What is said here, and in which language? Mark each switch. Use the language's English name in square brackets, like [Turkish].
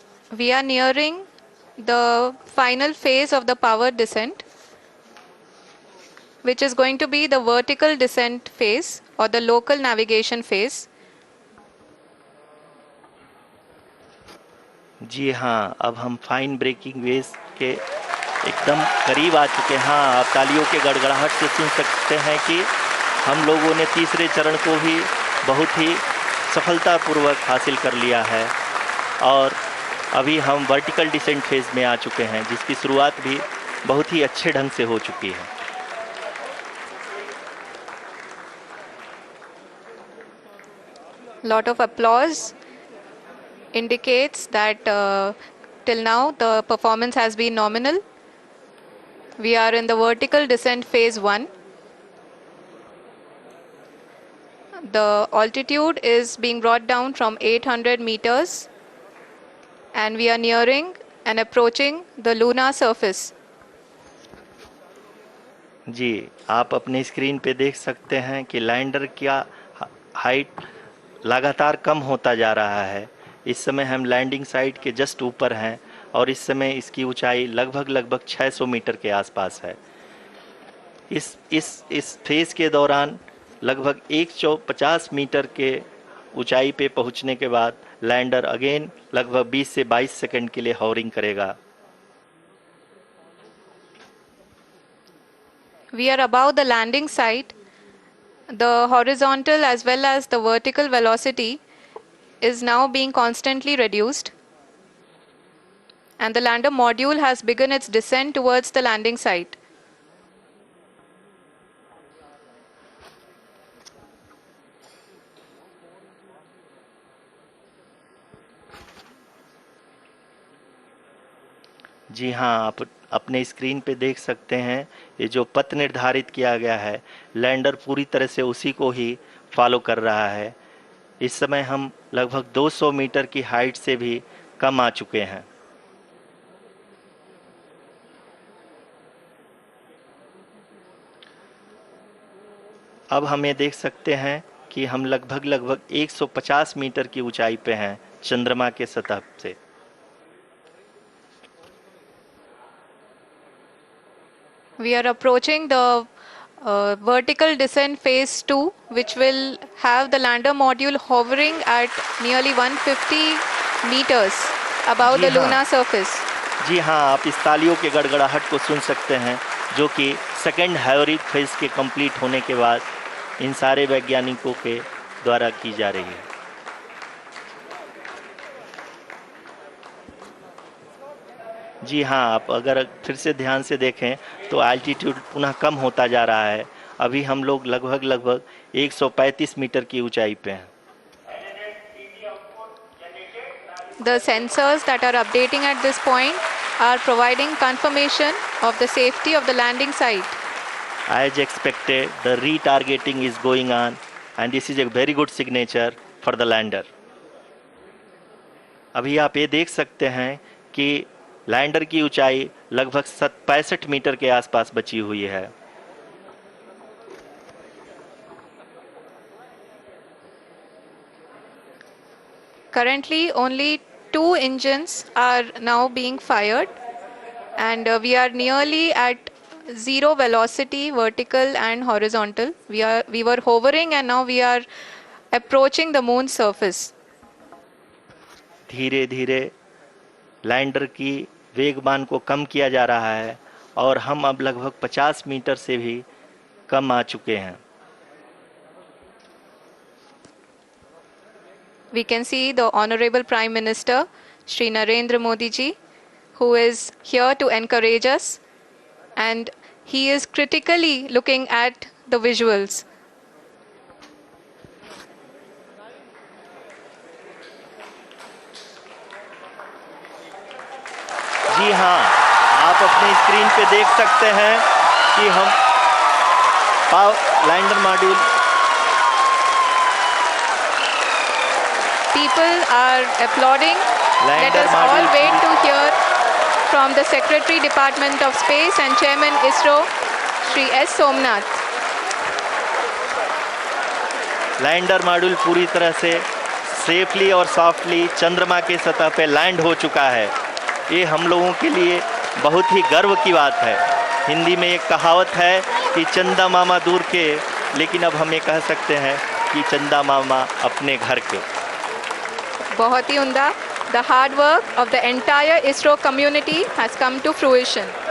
[English] We are nearing the final phase of the power descent, which is going to be the vertical descent phase or the local navigation phase. [Hindi] जी हाँ, अब हम fine breaking wave के एकदम करीब आ चुके हैं। हाँ, आप तालियों के गड़गड़ाहट से सुन सकते हैं कि हम लोगों ने तीसरे चरण को भी बहुत ही सफलतापूर्वक हासिल कर लिया है और अभी हम वर्टिकल डिसेंट फेज में आ चुके हैं, जिसकी शुरुआत भी बहुत ही अच्छे ढंग से हो चुकी है। [English] Lot of applause indicates that till now the performance has been nominal. We are in the vertical descent phase 1. The altitude is being brought down from 800 meters, and we are nearing and approaching the lunar surface. [Hindi] जी, आप अपनी screen पे देख सकते हैं कि lander का height लगातार कम होता जा रहा है। इस समय हम लैंडिंग साइट के जस्ट ऊपर हैं और इस समय इसकी ऊंचाई लगभग 600 मीटर के आसपास है। इस फेज के दौरान लगभग 150 मीटर के ऊंचाई पे पहुंचने के बाद लैंडर अगेन लगभग 20 से 22 सेकंड के लिए हॉवरिंग करेगा। [English] We are above the landing site. The horizontal as well as the vertical velocity is now being constantly reduced, and the lander module has begun its descent towards the landing site. [Hindi] जी हाँ, आप अपने screen पे देख सकते हैं ये जो पथ निर्धारित किया गया है, लैंडर पूरी तरह से उसी को ही फॉलो कर रहा है। इस समय हम लगभग 200 मीटर की हाइट से भी कम आ चुके हैं। अब हम ये देख सकते हैं कि हम लगभग 150 मीटर की ऊंचाई पे हैं चंद्रमा के सतह से। [English] We are approaching the vertical descent phase 2, which will have the lander module hovering at nearly 150 meters above the lunar surface. [Hindi] जी हाँ, आप इस तालियों के गड़गड़ाहट को सुन सकते हैं, जो कि सेकेंड हाइब्रिड फेज के कंप्लीट होने के बाद इन सारे वैज्ञानिकों के द्वारा की जा रही है। जी हाँ, आप अगर फिर से ध्यान से देखें तो एल्टीट्यूड पुनः कम होता जा रहा है। अभी हम लोग लगभग 135 मीटर की ऊंचाई पे हैं। [English] The sensors that are updating at this point are providing confirmation of the safety of the landing site. As expected, the retargeting is going on and this is a very good signature for the lander. [Hindi] अभी आप ये देख सकते हैं कि lander की ऊंचाई लगभग 65 मीटर के आसपास बची हुई है। [English] Currently, only 2 engines are now being fired, and we are nearly at zero velocity, vertical and horizontal. We were hovering, and now we are approaching the moon's surface. [Hindi] धीरे धीरे लैंडर की वेगमान को कम किया जा रहा है और हम अब लगभग 50 मीटर से भी कम आ चुके हैं। [English] We can see the Honorable Prime Minister, Shri Narendra Modi ji, who is here to encourage us, and he is critically looking at the visuals. [Hindi] जी हाँ, आप अपने स्क्रीन पे देख सकते हैं कि हम lander module. [English] People are applauding. Let us all wait to hear from the Secretary Department of Space and Chairman ISRO, Shri S. Somnath. [Hindi] Lander module पूरी तरह से [English] safely और softly [Hindi] चंद्रमा के सतह पे लैंड हो चुका है। ये हम लोगों के लिए बहुत ही गर्व की बात है। हिंदी में एक कहावत है कि चंदा मामा दूर के, लेकिन अब हम ये कह सकते हैं कि चंदा मामा अपने घर के। बहुत ही उम्दा। [English] The hard work of the entire ISRO community has come to fruition.